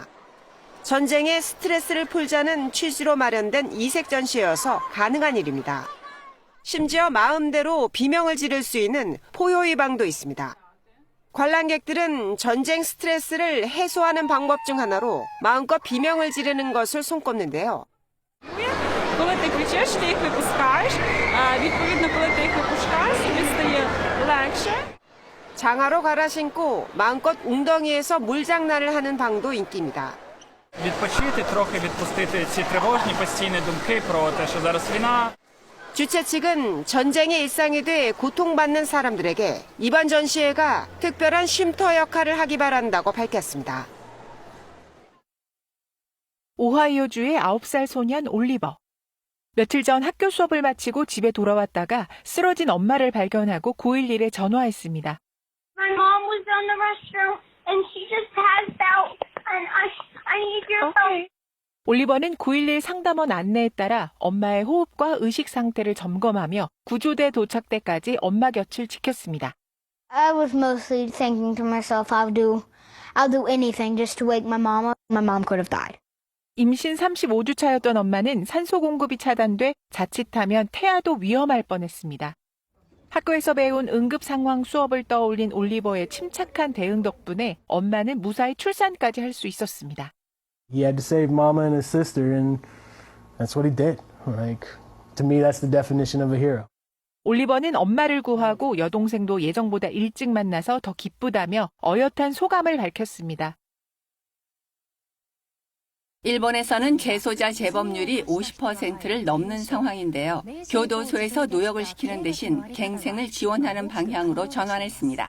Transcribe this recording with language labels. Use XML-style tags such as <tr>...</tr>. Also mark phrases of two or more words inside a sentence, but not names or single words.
<ko>전쟁의 스트레스를 풀자는 취지로 마련된 이색 전시여서 가능한 일입니다. 심지어 마음대로 비명을 지를 수 있는 포효의 방도 있습니다. 관람객들은 전쟁 스트레스를 해소하는 방법 중 하나로 마음껏 비명을 지르는 것을 손꼽는데요.</ko> <uk>Коли ти кричиш, ти їх випускаєш. Відповідно, коли ти їх випускаєш, тобі стає легше.</uk> <ko>장화로 갈아 신고 마음껏 웅덩이에서 물장난을 하는 방도 인기입니다.</ko> <uk>відпочити, трохи відпустити ці тривожні постійні думки про те, що зараз війна.</uk> <ko>주최 측은 전쟁의 일상이 돼 고통받는 사람들에게 이번 전시회가 특별한 쉼터 역할을 하기 바란다고 밝혔습니다. 오하이오주의 9살 소년 올리버. 며칠 전 학교 수업을 마치고 집에 돌아왔다가 쓰러진 엄마를 발견하고 911에 전화했습니다.</ko> <en>My mom was in the restroom and she just passed out and I need your help.</en> <ko>올리버는 911 상담원 안내에 따라 엄마의 호흡과 의식 상태를 점검하며 구조대 도착 때까지 엄마 곁을 지켰습니다.</ko> <en>I was mostly thinking to myself, I'll do anything just to wake my mom up. My mom could have died.</en> <ko>임신 35주 차였던 엄마는 산소 공급이 차단돼 자칫하면 태아도 위험할 뻔했습니다. 학교에서 배운 응급 상황 수업을 떠올린 올리버의 침착한 대응 덕분에 엄마는 무사히 출산까지 할 수 있었습니다.</ko> <en>He had to save mama and his sister, and that's what he did. Like, to me, that's the definition of a hero.</en> <ko>올리버는 엄마를 구하고 여동생도 예정보다 일찍 만나서 더 기쁘다며 어엿한 소감을 밝혔습니다. 일본에서는 재소자 재범률이 50%를 넘는 상황인데요. 교도소에서 노역을 시키는 대신 갱생을 지원하는 방향으로 전환했습니다.</ko>